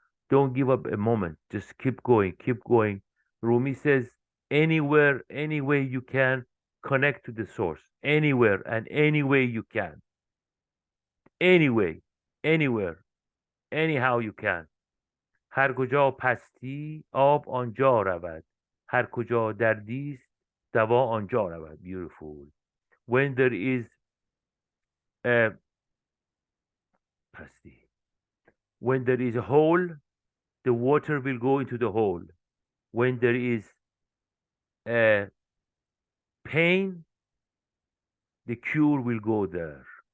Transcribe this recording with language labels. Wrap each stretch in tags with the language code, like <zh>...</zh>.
<en>Don't give up a moment. Just keep going. Rumi says, anywhere, any way you can, connect to the source. Anywhere and any way you can. Anyway, anywhere, anyhow you can.</en> <fa>هر کجا پستی آب آنجا رود. هر کجا دردی است دوا آنجا رود.</fa> <en>Beautiful. When there is پستی. When there is a hole, the water will go into the hole. When there is pain, the cure will go there.</en>